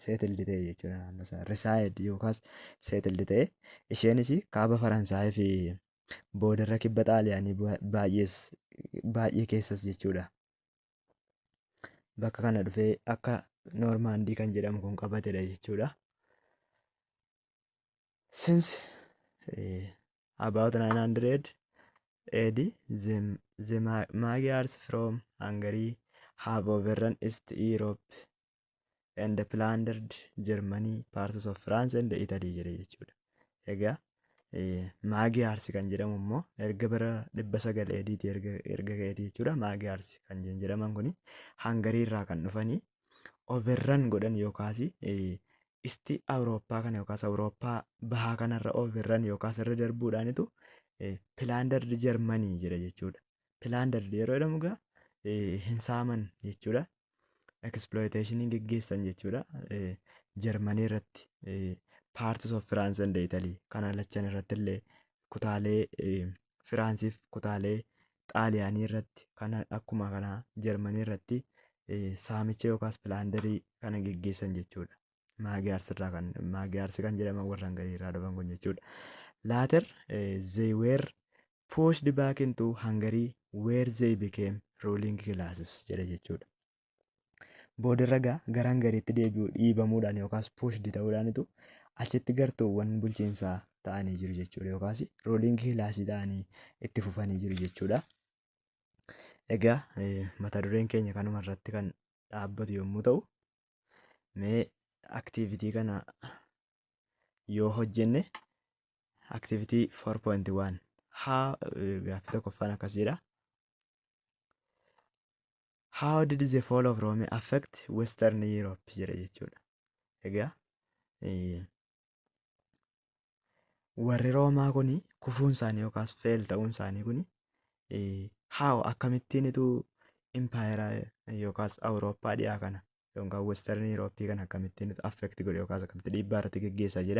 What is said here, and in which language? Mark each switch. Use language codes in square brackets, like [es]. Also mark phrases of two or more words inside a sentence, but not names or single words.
[om] Seetildi ta'e jechuudha naannoo isaa. Risaayid yookaas seetildi ta'e. Isheenis kaaba Faransaayii fi boodarra kibba Xaaliyaanii baay'ee keessas jechuudha. Bakka kana dhufee akka Noormaandii kan jedhamu kun qabatedha jechuudha. [en] Since about 900 AD, the Magyars from Hungary have overrun East Europe and plundered Germany, parts of France and Italy [om] jedhe jechuudha. Egaa Magyars kan jedhamu immoo erga bara 900 AD'ti erga ka'eeti jechuudha. Magyars kan jedhaman kuni Hangarii irraa kan dhufanii overrun godhan yookaas East Awurooppaa kana yookaas Awurooppaa bahaa kanarra overrun yookaas irra darbuudhaanitu [en] plundered Germany [om] jedha jechuudha. Plundered yeroo jedhamu egaa hin saaman jechuudha. Exploitation geggeessan jechuudha. Germany irratti [en] parts of France and Italy [om] kana lachan irratti illee kutaalee Firaansiif kutaalee Xaaliyaanii irratti kana akkuma kanaa Jarmanii irratti saamicha yookaas pilaandarii kana geggeessan jechuudha. Maagiyaarsi kan jedhaman warra Hangarii irraa dhufan kun jechuudha. [en] Later they were pushed back into Hungary where they became ruling classes [om] jedha jechuudha. Boodarra gara Hangariitti dhiibamuudhaan yookaas pushdi ta'uudhaanitu achitti gartuuwwan bulchiinsaa ta'anii jiru jechuudha. Yookaas [en] ruling kilaasii [om] ta'anii itti fufanii jiru jechuudha. Egaa mata dureen keenya kanuma irratti kan dhaabbatu yommuu ta'u, mee aktivitii kana yoo hojjenne aktivitii 4.1 gaaffii tokkoffaan akkasiidha. [en] How did the fall of Rome affect Western Europe [om] jedha jechuudha. Egaa warri Roomaa kuni kufuun isaanii yookaas feel ta'uun isaanii kuni how akkamittiinitu impaayera yookaas Awurooppaa dhiyaa kana yookaan [en] Western Europe [om] kana akkamittiinitu affect godhe yookaas akkamitti dhiibbaa irratti geggeessa jedha.